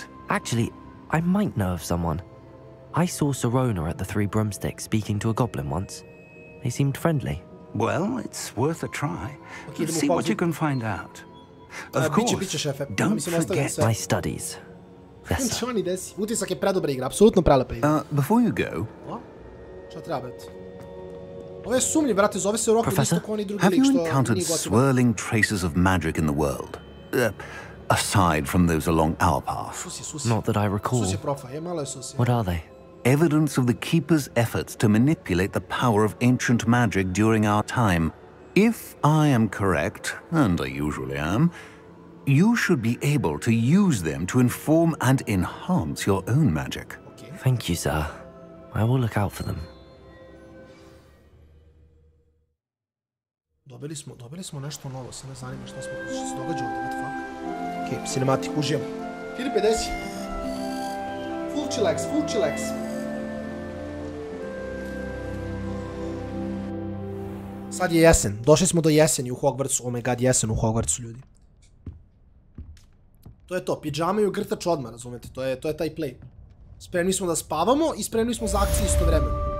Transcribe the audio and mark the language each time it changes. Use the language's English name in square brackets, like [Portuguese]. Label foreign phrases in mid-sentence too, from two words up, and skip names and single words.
[English] Actually, I might know of someone. I saw Sirona at the Three Broomsticks speaking to a goblin once. They seemed friendly. Well, it's worth a try. Let's see what you can find out. Of course, don't forget my studies. Yes, [Serbian] Utisak je predobra igra, apsolutno prelepa igra. [English] Before you go... [Serbian] Šta treba, brate? Ovo je sumnjiv, brate, zove se Rocket isto kao oni drugi lik što [English] have you encountered swirling traces of magic in the world? Aside from those along our path? Not that I recall. What are they? Evidence of the Keeper's efforts to manipulate the power of ancient magic during our time. If I am correct, and I usually am, you should be able to use them to inform and enhance your own magic. Okay. Thank you, sir. I will look out for them. [Serbian] Dobili smo nešto novo, se ne zanima što se događa ovdje, [English] what the fuck. Ok, [Serbian] cinematik, užijem. [English] 1050. Full chillax. [Serbian] Sad je jesen, došli smo do jeseni u Hogwartsu, [English] oh my god, [Serbian] jesen u Hogwartsu, ljudi. To je to, pidžama i ugrtač odmah, razumete, to je taj play. Spremni smo da spavamo i spremni smo za akciju istovremeno.